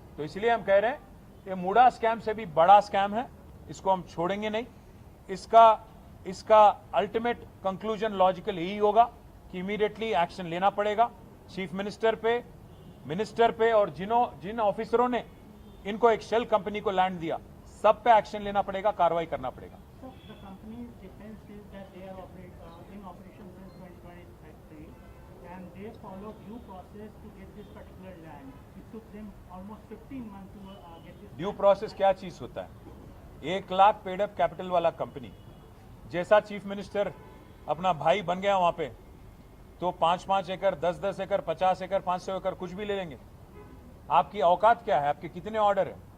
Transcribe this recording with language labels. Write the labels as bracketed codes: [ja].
[hi] तो इसलिए हम कह रहे हैं ये मूडा स्कैम से भी बड़ा स्कैम है, इसको हम छोड़ेंगे नहीं। इसका [en] ultimate conclusion logical [hi] यही होगा कि [en] immediately action [hi] लेना पड़ेगा चीफ मिनिस्टर पे और जिन ऑफिसरों ने इनको एक शेल कंपनी को लैंड दिया, सब पे एक्शन लेना पड़ेगा, कार्रवाई करना पड़ेगा। [en] So the company's defense is that they are in operation since 2023 and they follow due process to get this particular land. It took them almost 15 months to get this. [hi] Due process क्या चीज होता है? 1 lakh paid up capital वाला company जैसा chief minister अपना भाई बन गया वहां पे, तो 5-5 एकड़, 10-10 एकड़, 50 एकड़, 500 एकड़ कुछ भी ले लेंगे। आपकी औकात क्या है? आपके कितने ऑर्डर है?